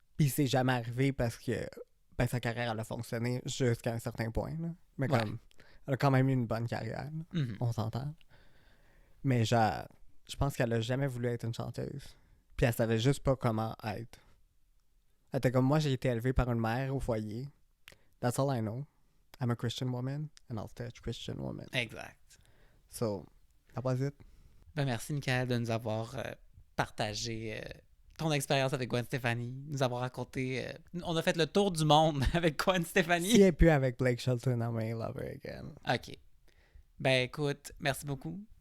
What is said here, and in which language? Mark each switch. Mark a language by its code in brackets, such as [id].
[fr] Puis c'est jamais arrivé parce que ben, sa carrière elle a fonctionné jusqu'à un certain point. Là. Mais Ouais. comme, elle a quand même eu une bonne carrière. là. Mhm. On s'entend. Mais genre, je pense qu'elle a jamais voulu être une chanteuse. Puis elle savait juste pas comment être. Elle était comme moi, j'ai été élevée par une mère au foyer. [en] That's all I know. I'm a Christian woman and I'll stay a Christian woman. [fr] Exact. [en] So, That was it. [fr] Ben, merci, Michael, de nous avoir partagé ton expérience avec Gwen Stefani, nous avoir raconté... on a fait le tour du monde avec Gwen Stefani. Si elle est plus avec Blake Shelton, [en] I may love her again. OK. [fr] Ben, écoute, merci beaucoup.